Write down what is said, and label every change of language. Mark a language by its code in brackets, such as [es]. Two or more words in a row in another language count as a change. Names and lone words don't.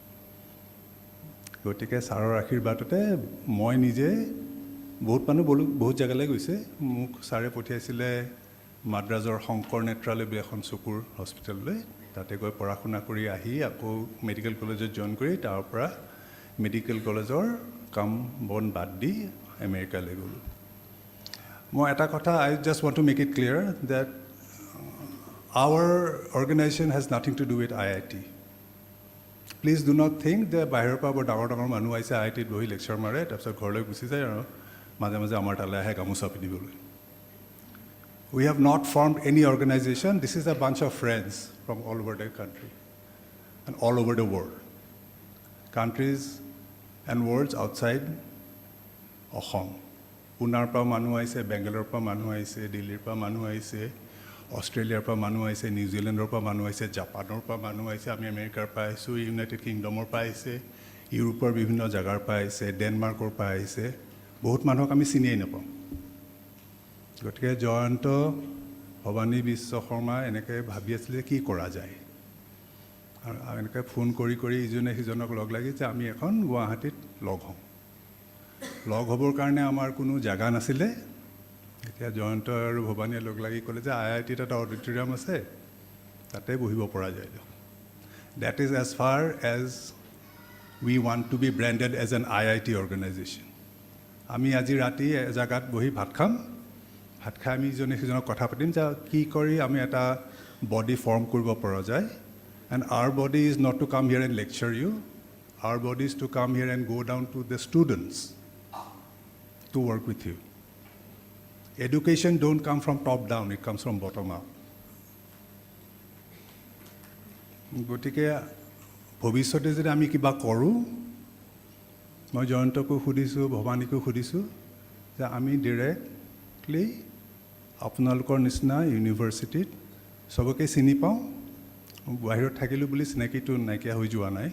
[as] গতিকে ছাৰৰ আশীৰ্বাদতে মই নিজে বহুত জেগালৈ গৈছে, মোক ছাৰে পঠিয়াইছিলে মাদ্ৰাজৰ শংকৰ নেত্ৰালয় বুলি এখন চকুৰ হস্পিটেললৈ, তাতে গৈ পঢ়া শুনা কৰি আহি আকৌ মেডিকেল কলেজত জইন কৰি তাৰ পৰা মেডিকেল কলেজৰ কাম বন বাদ দি আমেৰিকালৈ গ'লোঁ। মই এটা কথা, [en] I just want to make it clear that our organization has nothing to do with IIT. Please do not think that [as] বাহিৰৰ পৰা বৰ ডাঙৰ ডাঙৰ মানুহ আহিছে IITত বহি লেকচাৰ মাৰে, তাৰপিছত ঘৰলৈ গুচি যায় আৰু মাজে মাজে আমাৰ তালৈ আহে গামোচা পিন্ধিবলৈ। [en] We have not formed any organization. This is a bunch of friends from all over the country and all over the world. Countries and worlds outside Assam. [as] পুনাৰ পৰা মানুহ আহিছে, বেংগালোৰৰ পৰা মানুহ আহিছে, দিল্লীৰ পৰা মানুহ আহিছে, অষ্ট্ৰেলিয়াৰ পৰা মানুহ আহিছে, নিউজিলেণ্ডৰ পৰা মানুহ আহিছে, জাপানৰ পৰা মানুহ আহিছে, আমি আমেৰিকাৰ পৰা আহিছোঁ, ইউনাইটেড কিংডমৰ পৰা আহিছে, ইউৰোপৰ বিভিন্ন জেগাৰ পৰা আহিছে, ডেনমাৰ্কৰ পৰা আহিছে, বহুত মানুহক আমি চিনিয়েই নাপাওঁ। গতিকে জয়ন্ত, ভৱানী বিশ্ব শৰ্মা এনেকৈ ভাবি আছিলে কি কৰা যায়, আৰু এনেকৈ ফোন কৰি কৰি ইজনে সিজনক লগ লাগি যে আমি এখন গুৱাহাটীত লগ হওঁ। লগ হ'বৰ কাৰণে আমাৰ কোনো জেগা নাছিলে। এতিয়া জয়ন্ত আৰু ভৱানীয়ে লগ লাগি ক'লে যে IITত এটা অডিটৰিয়াম আছে, তাতে বহিব পৰা যায়। [en] That is as far as we want to be branded as an IIT organization. [as] আমি আজি ৰাতি জেগাত বহি ভাত খাম, ভাত খাই আমি ইজনে সিজনক কথা পাতিম যে কি কৰি আমি এটা [en] body form [as] কৰিব পৰা যায়। [en] And our body is not to come here and lecture you. Our body is to come here and go down to the students to work with you. Education don't come from top down, it comes from bottom up. [as] গতিকে ভৱিষ্যতে যদি আমি কিবা কৰোঁ, মই জয়ন্তকো সুধিছোঁ, ভৱানীকো সুধিছোঁ যে আমি ডিৰেক্টলি আপোনালোকৰ নিচিনা ইউনিভাৰ্চিটিত চবকে চিনি পাওঁ, বাহিৰত থাকিলোঁ বুলি চিনাকিটো নাইকিয়া হৈ যোৱা নাই।